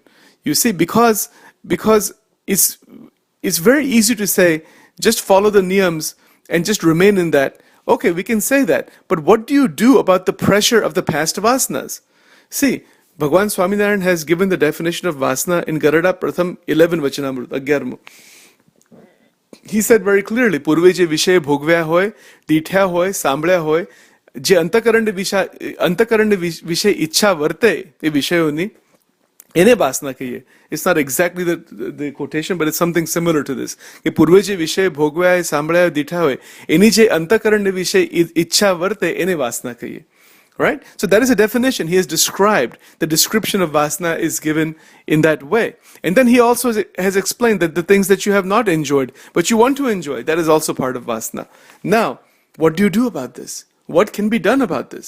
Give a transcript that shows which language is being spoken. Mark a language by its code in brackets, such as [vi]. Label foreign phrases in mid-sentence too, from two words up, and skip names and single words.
[en] You see, because it's very easy to say, just follow the niyams and just remain in that. Okay, we can say that. But what do you do about the pressure of the past vasanas? See, Bhagwan Swaminarayan has given the definition of vasana in Garada Pratham 11 Vachanamrut, 11. He said very clearly, [gu] પૂર્વે જે વિષય ભોગવ્યા હોય, દીઠા હોય, સાંભળ્યા હોય, જે અંતકરણ વિશે ઈચ્છા વર્તે એ વિષયોની એને વાસના કહીએ. [en] It's not exactly the quotation, but it's something similar to this. [gu] કે પૂર્વે જે વિષય ભોગવ્યા, સાંભળ્યા, દીઠા હોય, એની જે અંતકરણ વિશે ઈચ્છા વર્તે એને વાસના કહીએ. [en] Right? So that is a definition. He has described, the description of vasana is given in that way. And then he also has explained that the things that you have not enjoyed, but you want to enjoy, that is also part of vasana. Now, what do you do about this? What can be done about this?